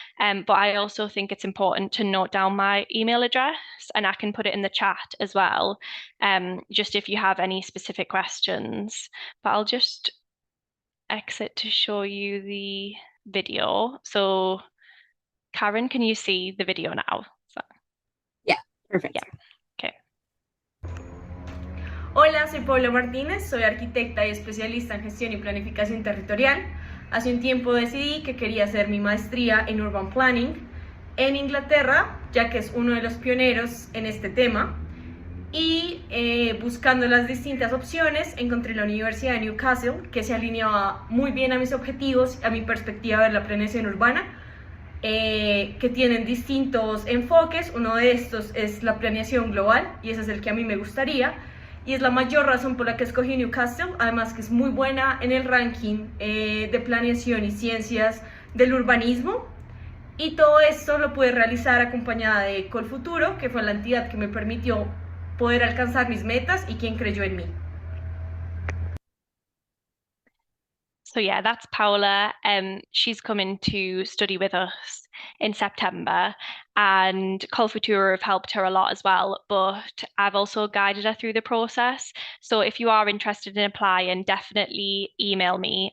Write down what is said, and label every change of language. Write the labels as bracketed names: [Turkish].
[English] But I also think it's important to note down my email address, and I can put it in the chat as well, just if you have any specific questions. But I'll just exit to show you the video. So Karen, can you see the video now? Yeah, perfect. Yeah, okay. [Spanish] Hola, soy Paula Martínez, soy arquitecta y especialista en gestión y planificación territorial. Hace un tiempo decidí que quería hacer mi maestría en Urban Planning en Inglaterra, ya que es uno de los pioneros en este tema. Y buscando las distintas opciones, encontré la Universidad de Newcastle, que se alineaba muy bien a mis objetivos, a mi perspectiva de la planeación urbana, que tienen distintos enfoques. Uno de estos es la planeación global, y ese es el que a mí me gustaría, y es la mayor razón por la que escogí Newcastle, además que es muy buena en el ranking de planeación y ciencias del urbanismo. Y todo esto lo pude realizar acompañada de Col Futuro, que fue la entidad que me permitió poder alcanzar mis metas y quien creyó en mí. [English] So yeah, that's Paula. She's coming to study with us in September, and Culfutura have helped her a lot as well, but I've also guided her through the process. So if you are interested in applying, definitely email me.